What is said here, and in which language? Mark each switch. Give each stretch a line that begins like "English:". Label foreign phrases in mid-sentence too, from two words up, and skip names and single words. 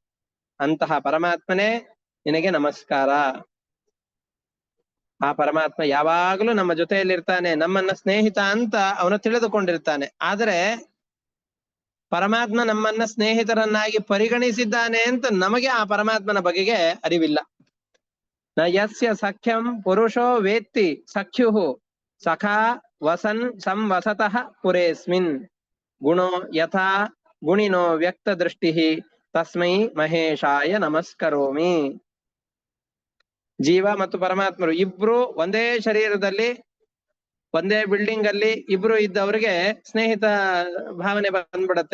Kannada: ಅಂತಹ ಪರಮಾತ್ಮನೇ ನಿನಗೆ ನಮಸ್ಕಾರ. ಆ ಪರಮಾತ್ಮ ಯಾವಾಗಲೂ ನಮ್ಮ ಜೊತೆಯಲ್ಲಿರ್ತಾನೆ, ನಮ್ಮನ್ನ ಸ್ನೇಹಿತ ಅಂತ ಅವನು ತಿಳಿದುಕೊಂಡಿರ್ತಾನೆ. ಆದರೆ ಪರಮಾತ್ಮ ನಮ್ಮನ್ನ ಸ್ನೇಹಿತರನ್ನಾಗಿ ಪರಿಗಣಿಸಿದ್ದಾನೆ ಅಂತ ನಮಗೆ ಆ ಪರಮಾತ್ಮನ ಬಗೆಗೆ ಅರಿವಿಲ್ಲ.
Sanskrit: ನ ಯಸ್ಯ ಸಖ್ಯಂ ಪುರುಷೋ ವೇತ್ತಿ ಸಖ್ಯು ಸಖಾ ವಸನ್ ಸಂವಸತಃ ಪುರೇಸ್ಮಿನ್ ಗುಣೋ ಯಥಾ ಗುಣಿನೋ ವ್ಯಕ್ತ ದೃಷ್ಟಿ ತಸ್ಮೈ ಮಹೇಶಾಯ ನಮಸ್ಕರೋಮಿ.
Kannada: ಜೀವ ಮತ್ತು ಪರಮಾತ್ಮರು ಇಬ್ರು ಒಂದೇ ಶರೀರದಲ್ಲಿ ಒಂದೇ ಬಿಲ್ಡಿಂಗ್ ಅಲ್ಲಿ ಇಬ್ರು ಇದ್ದವ್ರಿಗೆ ಸ್ನೇಹಿತ ಭಾವನೆ ಬಂದ್ಬಿಡತ್ತೆ.